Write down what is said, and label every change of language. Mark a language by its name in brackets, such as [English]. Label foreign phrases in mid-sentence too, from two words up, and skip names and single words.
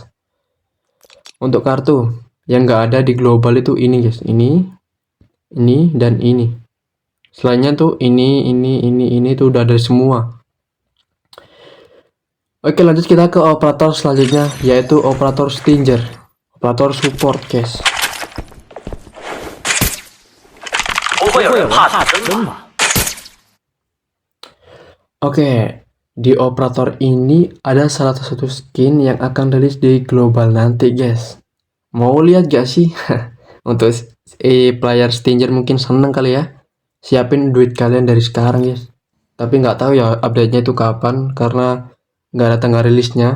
[Indonesian] Untuk kartu yang nggak ada di global itu ini guys, ini dan ini. Selainnya tuh ini tuh udah ada semua. Oke, lanjut kita ke operator selanjutnya, yaitu operator Stinger, operator [English] support guys. [Chinese] 不会有人怕死真吧？ [Indonesian] Oke, di operator ini ada salah satu skin yang akan rilis di global nanti guys. Mau lihat gak sih? Untuk player Stinger mungkin seneng kali ya. Siapin duit kalian dari sekarang guys. Tapi nggak tahu ya update-nya itu kapan, karena nggak ada tanggal rilisnya.